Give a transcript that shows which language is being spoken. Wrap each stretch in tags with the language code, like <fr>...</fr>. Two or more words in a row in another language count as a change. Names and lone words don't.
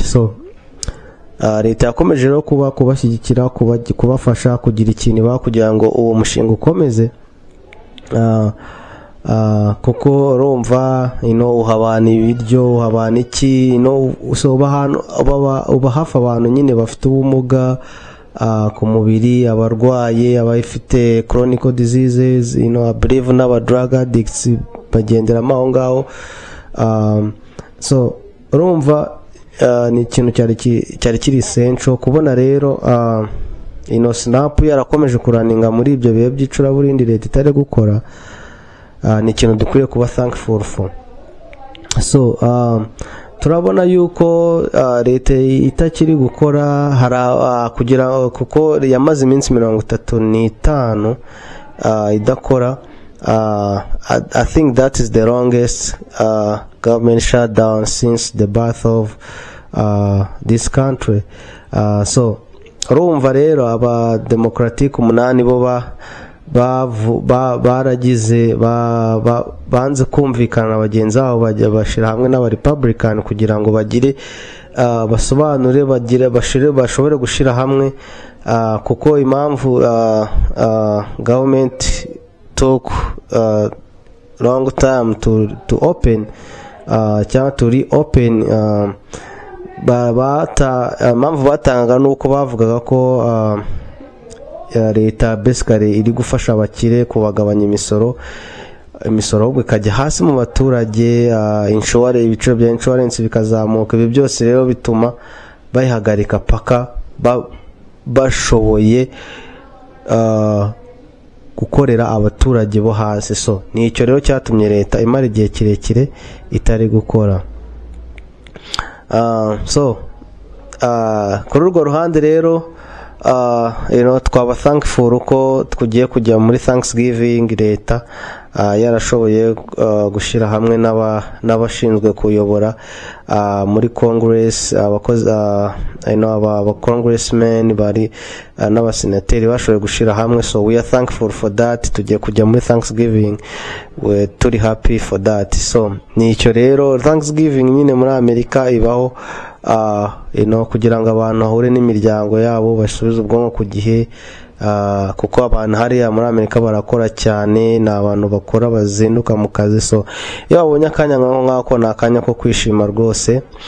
<rw>So leta yakomeje rero kubashyigikira, kubafasha kugira ikintu kugira ngo uwo mushinga ukomeze, kuko urumva uhabana ibiryo, uhabana iki, so uba hafi abantu nyine bafite ubumuga ku mubiri, abarwaye, abafite</rw> <en>chronic diseases, I believe</en> <rw>n'aba</rw> <en>drug addicts</en> <rw>bagenderamo aho ngaho. So urumva ni ikintu cyari kiri essential kubona rero SNAP yarakomeje kuraninga muri ibyo bihe by'icuraburindi leta itari gukora. Ni ikintu dukwiye kuba</rw> <en>thankful for.</en> <rw>So turabona yuko leta itakiri gukora kugira kuko yamaze iminsi 35 idakora.</rw> <en>I think that is the longest government shutdown since the birth of this country.</en> <rw>So urumva rero aba democratic 8 bo baragize banze kumvikana bagenzi babo bajya bashira hamwe n'aba Republican kugira ngo bagire basobanure bashobore gushira hamwe, kuko impamvu</rw> <en>government took long time to open</en> <rw>cyangwa</rw> <en>to reopen.</en> <rw>Impamvu batanga nuko bavugaga ko leta basically iri gufasha abakire kubagabanya imisoro ahubwo ikajya hasi mu baturage, ibiciro bya insurance bikazamuka. Ibi byose rero bituma bayihagarika paka bashoboye gukorera abaturage bo hasi. So ni icyo rero cyatumye leta imara igihe kirekire itari gukora. So kuri urwo ruhande rero twaba thankful ko tugiye kujya muri Thanksgiving, leta yarashoboye gushira hamwe n'abashinzwe kuyobora muri Congress, abakozi aba congressmen bari n'abasenateri bashoboye gushira hamwe.</rw> <en>So we are thankful for that.</en> <rw>Tugiye kujya muri Thanksgiving, we turi</rw> <en>happy for that.</en> <rw>So ni icyo rero Thanksgiving nyine muri Amerika ibaho kugira ngo abantu bahure n'imiryango yabo, basubize ubwonko ku gihe, kuko abantu hariya muri Amerika barakora cyane, ni abantu bakora bazinduka mu kazi. So iyo babonye akanya nk'ako ni akanya ko kwishima rwose.</rw>